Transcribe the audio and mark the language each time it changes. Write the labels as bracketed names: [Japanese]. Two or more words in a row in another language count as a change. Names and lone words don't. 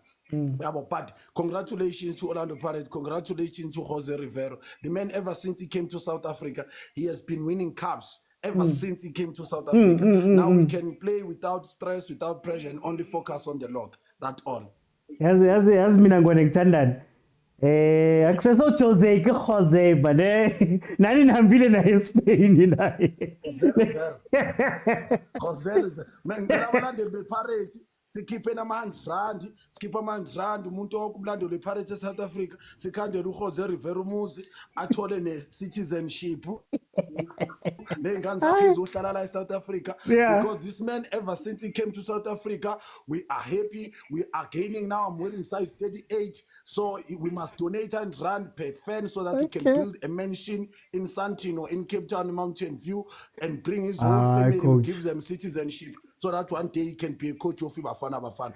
[English] But congratulations to Orlando Pirates, congratulations to Jose Rivero. The man, ever since he came to South Africa, he has been winning cups. Ever since he came to South Africa. Now we can play without stress, without pressure, and only focus on the Lord. That's all. [Zulu] Yazi mina ngone ngithandani. Access Jose ke Jose bane. Nani nambile na Spain naye. Khoza ngicela abalandeli bePirates sikhiphe nama-100 sikhiphe ama-100 umuntu wokumlandeli wePirates eSouth Africa sikhandele uJose Rivera umuzi athole ne-citizenship ney'ngane zakhe zizohlala la eSouth Africa [English] because this man ever since he came to South Africa we are happy, we are gaining now. I'm wearing size 38, so we must donate and run per fan so that he can build a mansion in Santino in Cape Town Mountain View and bring his whole family and give them citizenship so that one day he can be a coach of Bafana.